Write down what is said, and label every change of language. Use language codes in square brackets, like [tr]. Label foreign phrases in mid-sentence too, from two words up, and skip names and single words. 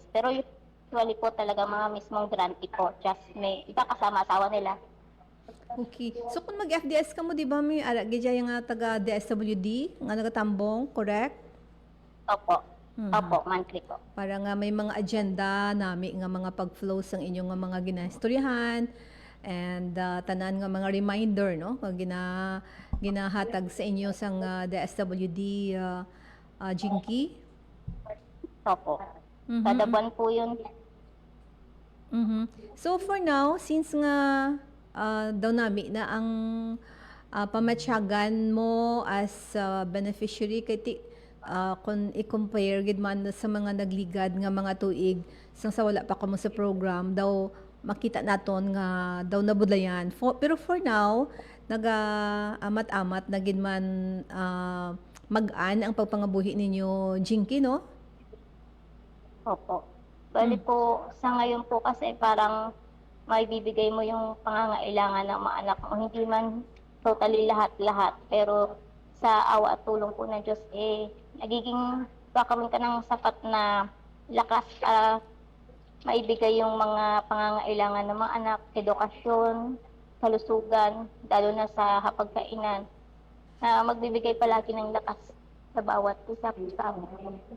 [tl] Pero usually po talaga mga mismong grantee po, just may iba kasama asawa nila. Okay. [hil] So kung mag-FDS ka mo, [tl] di ba [hil] may ara gidya yung taga DSWD nga nagatambong, correct? [tl] Opo, opo, monthly po. [hil] Para nga may mga agenda nami nga mga pag-flow sang inyong nga mga ginastoryahan and tanan nga mga reminder, no, nga ginahatag sa inyo sang DSWD Jinky. [tl] Opo. Kada buwan po yun. [hil] So [en] for now, [hil] since nga daw nami na ang pamatyagan mo as beneficiary kay kung i-compare gid man sa mga nagligad nga mga tuig sang sa wala pa kamo sa program daw makita naton nga daw nabudlayan. Pero [en] for now, [hil] naga-amat-amat na gid man mag-an ang pagpangabuhi ninyo Jinky, no? [tl] Opo. Bali po, sa ngayon po kasi parang may bibigay mo yung pangangailangan ng mga anak mo. Hindi man totally lahat-lahat. Pero sa awa at tulong po ng Diyos, nagiging kakaroon ka ng sapat na lakas para maibigay yung mga pangangailangan ng mga anak, edukasyon, kalusugan, lalo na sa hapagkainan, na magbibigay palagi ng lakas sa bawat isa sa amin.